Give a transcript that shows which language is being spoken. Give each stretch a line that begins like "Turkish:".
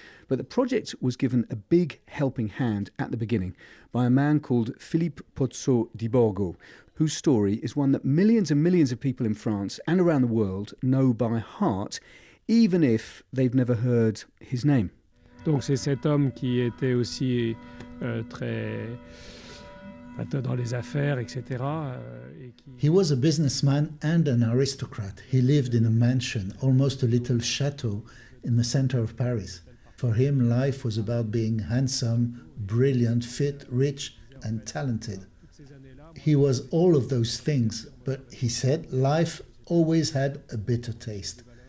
English: But the project was given a big helping hand at the beginning by a man called Philippe Pozzo di Borgo, whose story is one that millions and millions of people in France and around the world know by heart, even if they've never heard his name.
French: Donc c'est cet homme qui était aussi très dans les affaires, etc.
English: He was a businessman and an aristocrat. He lived in a mansion, almost a little chateau, in the center of Paris. For him, life was about being handsome, brilliant, fit, rich, and talented. He was all of those things, but he said life always had a bitter taste.